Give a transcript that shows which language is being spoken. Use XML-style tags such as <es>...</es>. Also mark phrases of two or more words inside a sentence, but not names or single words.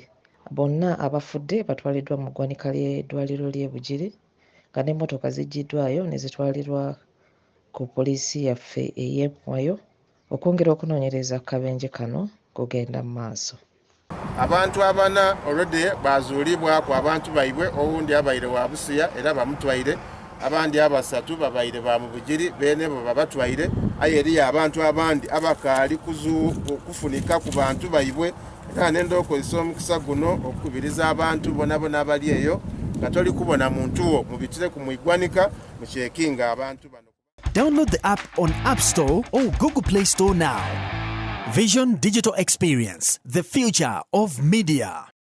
<lg>Bonna abafudde batwaliddwa mu ggwanika ly'eddwaliro ly'e Bugiri nga n'emmotoka ziggyiddwayo ne zitwalirwa ku poliisi yaffe ey'e Moyo okwongera okunoonyereza ku kabenje kano kugenda mu maaso.</lg> <xog>Abantu 4 already bazuulibwa ku abantu baibwe, owundi abaire wa Busia era bamutwaire, abandi 3 babaire ba mu Bugiri bene bo babatwaire, aye eriyo abantu abandi abakaali kufunika ku bantu baibwe. Era nenda okozesa omukisa guno okukubiriza abantu bonabona abali eyo nga toli kubona muntu wo mubitire ku mwiggwanika mukyekinga abantu bano.</xog> <en>Download the app on App Store or Google Play Store now. Vision Digital Experience, the future of media.</en>